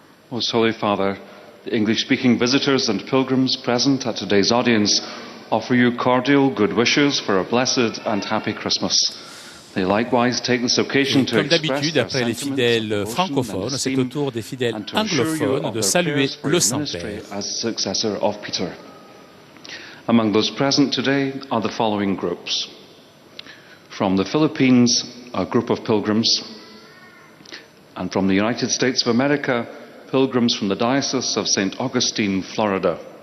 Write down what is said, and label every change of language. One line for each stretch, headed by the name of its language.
English: Most Holy Father, the English-speaking visitors and pilgrims present at today's audience offer you cordial good wishes for a blessed and happy Christmas. They likewise take this occasion to
French: Comme d'habitude, après les fidèles francophones, c'est au tour des fidèles anglophones de saluer le Saint-Père.
English: As successor of Peter. Among those present today are the following groups. From the Philippines, a group of pilgrims, and from the United States of America, pilgrims from the Diocese of St. Augustine, Florida.